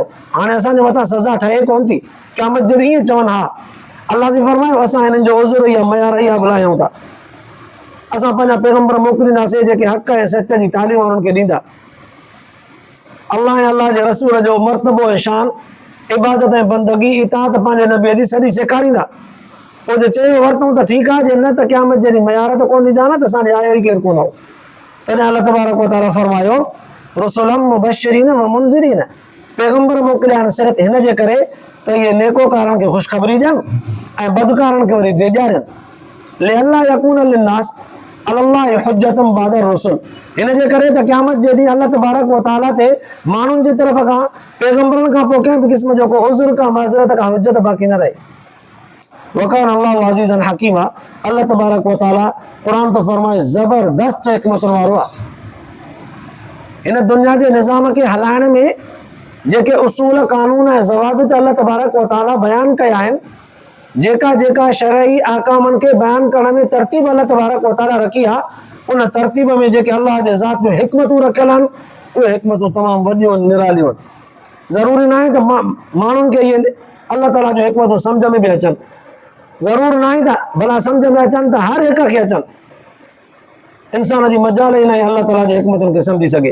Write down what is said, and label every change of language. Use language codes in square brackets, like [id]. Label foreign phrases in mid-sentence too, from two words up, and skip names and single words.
[sd] हाणे असांजे मथां सज़ा ठहे कोन थी। क़यामत जॾहिं ईअं चवनि हा, अल्लाह से फरमायो असां हिननि जो उज़ुर इहा मयार इहा बुलायूं था, असां पंहिंजा पैगंबर मोकिलींदासीं जेके हक़ ऐं सच जी तालीम उन्हनि खे ॾींदा। अल्लाह ऐं अल्लाह जे रसूल जो मर्तबो ऐं शान, इबादत ऐं बंदगी, इताअत पंहिंजे नबीअ जी सॼी सेखारींदा। पोइ जे चयो वरितऊं त ठीकु आहे, जे न त क़यामत जॾहिं मयार त कोन ॾींदा न, त असांजे आयो ई केरु कोन हो। तॾहिं [ar] الله تبارك وتعالى [sd] फरमायो [ar] رسلا مبشرين ومنذرين, [sd] पैगंबर मोकिलिया आहिनि सिर्फ़ु हिन जे करे त इहे नेकोकारनि खे ख़ुशख़बरी ॾियनि ऐं बदकारनि खे वरी ॾियारनि। [ar] لئلا يكون للناس على الله حجة بعد الرسل, [sd] हिन जे करे त क़यामत जॾहिं [ar] الله تبارك وتعالى [sd] ते माण्हुनि जी तरफ़ खां पैगंबरनि खां पोइ कंहिं बि क़िस्म जो को उज़ुर का माज़रत का हुज्जत बाक़ी न रहे। [ar] وكان الله عزيزا حكيما, الله تبارك وتعالى [sd] क़ुरान तो फरमाए ज़बरदस्त हिकमतुनि वारो आहे। हिन दुनिया जे निज़ाम खे हलाइण में जेके उसूल कानून ऐं ज़वाबित [ar] الله تبارك وتعالى [sd] बयानु कया आहिनि, जेका जेका शरई अहकामनि खे बयानु करण में तरतीब [ar] الله تبارك وتعالى [sd] रखी आहे, उन तरतीब में जेके अल्लाह जे ज़ात में हिकमतूं रखियल आहिनि, उहे हिकमतूं तमामु वॾियूं निरालियूं आहिनि। ज़रूरी न आहे त माण्हुनि खे इहे अलाह ताला जो हिकमतूं सम्झ में बि अचनि, ज़रूर न आहे त भला सम्झ में अचनि त हर हिक खे अचनि। इंसान जी मजाल ई न आहे अलाह ताला जे हिकमतुनि खे सम्झी सघे।